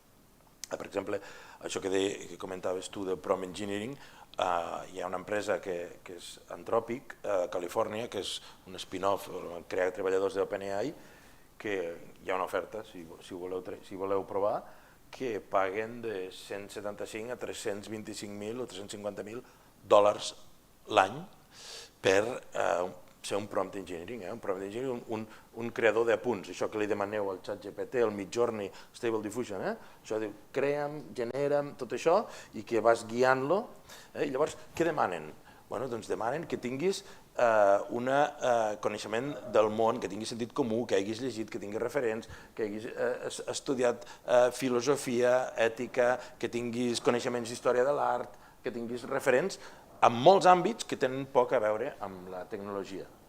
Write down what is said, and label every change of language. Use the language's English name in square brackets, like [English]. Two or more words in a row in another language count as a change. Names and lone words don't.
[Catalan] Per exemple, això que comentaves tu de [English] prompt engineering, [Catalan] hi ha una empresa que és Anthropic, a Califòrnia, que és un spin-off, crea treballadors d'OpenAI, que hi ha una oferta, si voleu provar, que paguen de 175 a 325.000 o 350.000 dòlars l'any per ser un [English] prompt engineering, [Catalan] un [English] prompt engineering, [Catalan] un creador d'apunts, això que li demaneu al ChatGPT, al Midjourney, [English] Stable Diffusion, [Catalan] això diu, crea'm, genera'm, tot això, i que vas guiant-lo. Llavors, què demanen? Doncs demanen que tinguis un coneixement del món, que tinguis sentit comú, que hagis llegit, que tinguis referents, que hagis estudiat filosofia, ètica, que tinguis coneixements d'història de l'art, que tinguis referents en molts àmbits que tenen poc a veure amb la tecnologia.